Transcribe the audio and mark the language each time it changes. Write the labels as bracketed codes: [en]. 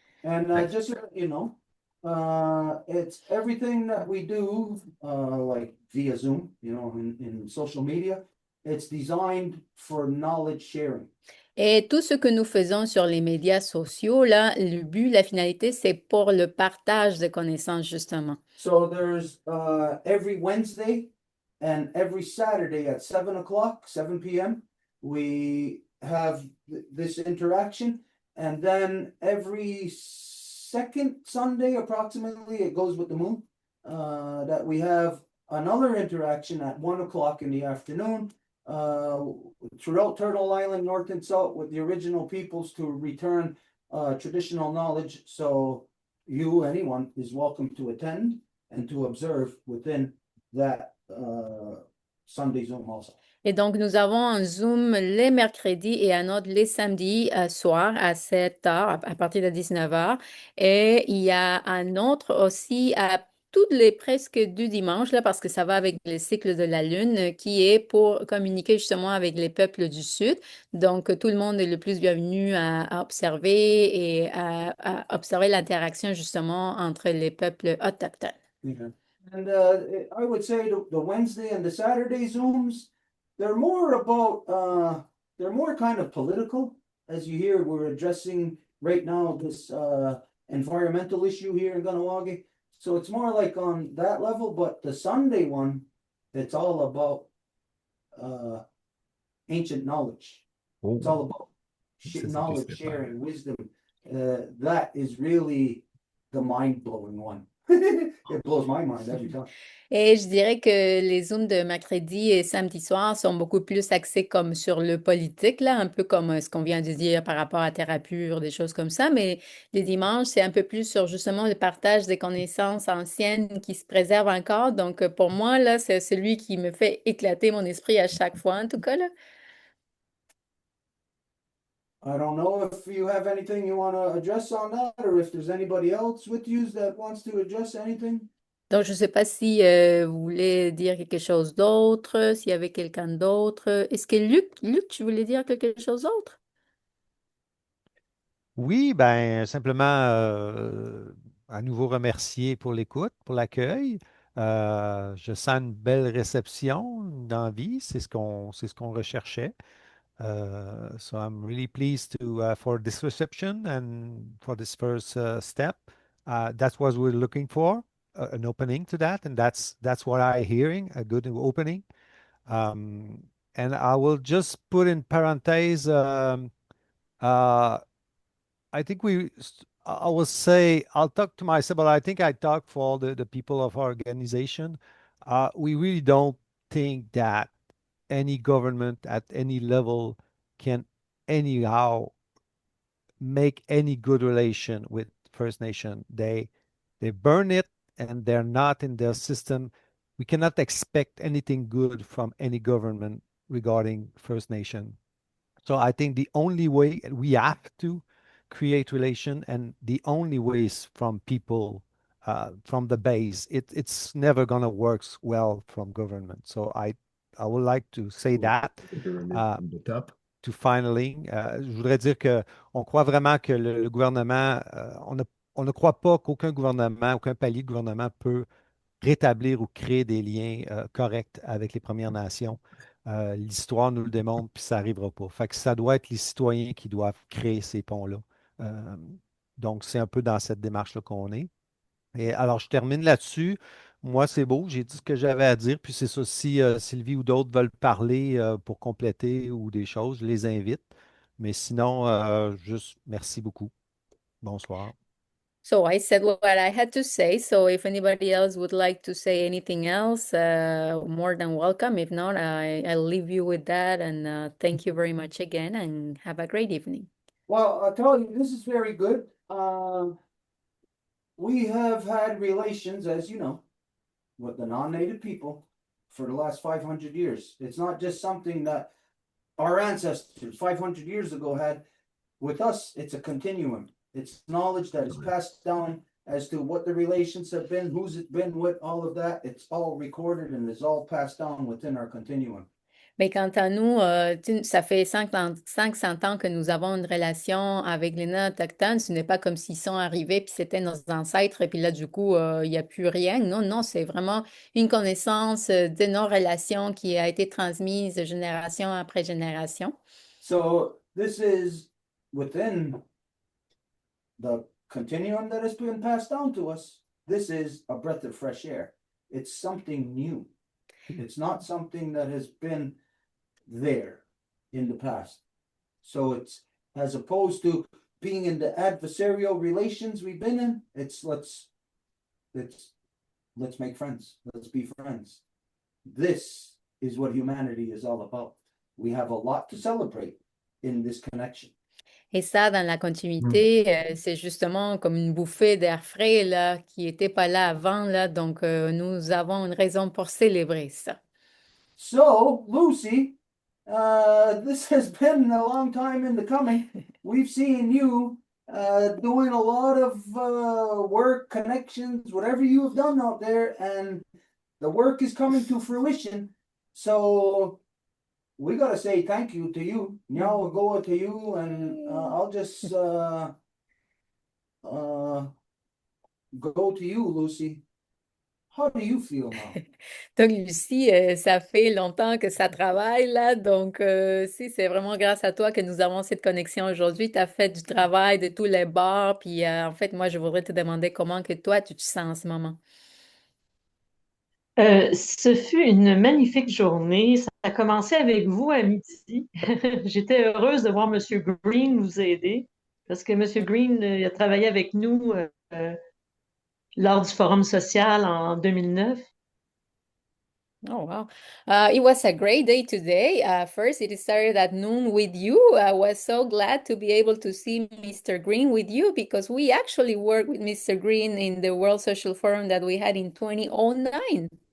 [en] And just so you know, it's everything that we do, like via Zoom, in social media. It's designed for knowledge sharing. [fr] Et tout ce que nous faisons sur les médias sociaux, là, le but, la finalité, c'est pour le partage de connaissances, justement. [en] So there's every Wednesday and every Saturday at 7 o'clock, 7 p.m., we have this interaction. And then every second Sunday, approximately, it goes with the moon, that we have another interaction at 1 o'clock in the afternoon, throughout Turtle Island, North and South, with the original peoples to return traditional knowledge. So you, anyone, is welcome to attend and to observe within that Sunday Zoom also. [fr] Et donc, nous avons un Zoom les mercredis et un autre les samedis soir à 7 heures, à partir de 19 heures. Et il y a un autre aussi à toutes les presque du dimanche, là, parce que ça va avec le cycle de la Lune, qui est pour communiquer justement avec les peuples du Sud. Donc, tout le monde est le plus bienvenu à observer et à observer l'interaction justement entre les peuples autochtones. [en] Yeah. And I would say the Wednesday and the Saturday Zooms, they're more about they're more kind of political. As you hear, we're addressing right now this environmental issue here in Ganawagi. So it's more like on that level, but the Sunday one, it's all about ancient knowledge. It's all about knowledge sharing, wisdom. That is really the mind-blowing one. It blows my mind every time. [fr] Et je dirais que les Zooms de mercredi et samedi soir sont beaucoup plus axés comme sur le politique, là, un peu comme ce qu'on vient de dire par rapport à Terre pure, des choses comme ça. Mais les dimanches, c'est un peu plus sur justement le partage des connaissances anciennes qui se préservent encore. Donc, pour moi, là, c'est celui qui me fait éclater mon esprit à chaque fois, en tout cas, là. [en] I don't know if you have anything you want to address on that, or if there's anybody else with you that wants to address anything. [fr] Donc, je ne sais pas si vous voulez dire quelque chose d'autre, s'il y avait quelqu'un d'autre. Est-ce que Luc, tu voulais dire quelque chose d'autre? Oui, ben simplement à nouveau remercier pour l'écoute, pour l'accueil. Je sens une belle réception d'envie, c'est ce qu'on recherchait. [en] So I'm really pleased to for this reception and for this first step. That's what we're looking for, an opening to that, and that's what I'm hearing, a good opening. Um, and I will just put in parentheses. Uh, I think I will say, I'll talk to myself, but I think I talk for all the people of our organization. We really don't think that any government at any level can anyhow make any good relation with First Nation. They burn it and they're not in their system. We cannot expect anything good from any government regarding First Nation. So I think the only way we have to create relation, and the only way is from people, from the base. It's never gonna work well from government. So I would like to say that. From the top. To finally, [fr] je voudrais dire que on croit vraiment que le gouvernement, on ne croit pas qu'aucun gouvernement, aucun palier de gouvernement peut rétablir ou créer des liens corrects avec les Premières Nations. L'histoire nous le démontre, puis ça n'arrivera pas. Fait que ça doit être les citoyens qui doivent créer ces ponts-là. Euh, donc, c'est un peu dans cette démarche-là qu'on est. Et alors, je termine là-dessus. Moi, c'est beau, j'ai dit ce que j'avais à dire, puis c'est ça, si Sylvie ou d'autres veulent parler pour compléter ou des choses, je les invite. Mais sinon, juste merci beaucoup. Bonsoir. [en] So I said what I had to say. So if anybody else would like to say anything else, more than welcome. If not, I'll leave you with that. And thank you very much again and have a great evening. Well, I'll tell you, this is very good. We have had relations, as you know, with the non-native people for the last 500 years. It's not just something that our ancestors 500 years ago had. With us, it's a continuum. It's knowledge that is passed down as to what the relations have been, who's it been with, all of that. It's all recorded and is all passed down within our continuum. [fr] Mais quant à nous, ça fait 500 ans que nous avons une relation avec les nains autochtones. Ce n'est pas comme s'ils sont arrivés puis c'était nos ancêtres et puis là, du coup, il n'y a plus rien. Non, non, c'est vraiment une connaissance de nos relations qui a été transmise génération après génération. [en] So this is within the continuum that has been passed down to us. This is a breath of fresh air. It's something new. It's not something that has been there in the past. So it's as opposed to being in the adversarial relations we've been in, it's let's make friends. Let's be friends. This is what humanity is all about. We have a lot to celebrate in this connection. [fr] Et ça, dans la continuité, c'est justement comme une bouffée d'air frais là, qui n'était pas là avant, là. Donc, nous avons une raison pour célébrer ça. [en] So, Lucy, this has been a long time in the coming. We've seen you doing a lot of work, connections, whatever you have done out there, and the work is coming to fruition. So we gotta say thank you to you. Now we'll go to you, and I'll just go to you, Lucy. How do you feel now? [fr] Donc, Lucie, ça fait longtemps que ça travaille là. Donc, si c'est vraiment grâce à toi que nous avons cette connexion aujourd'hui. Tu as fait du travail de tous les bords. Puis, en fait, moi, je voudrais te demander comment que toi, tu te sens en ce moment. Ce fut une magnifique journée. Ça a commencé avec vous à midi. J'étais heureuse de voir M. Green nous aider parce que M. Green a travaillé avec nous lors du Forum social en 2009. [en] Oh, wow. It was a great day today. First, it started at noon with you. I was so glad to be able to see Mr. Green with you because we actually worked with Mr. Green in the World Social Forum that we had in 2009.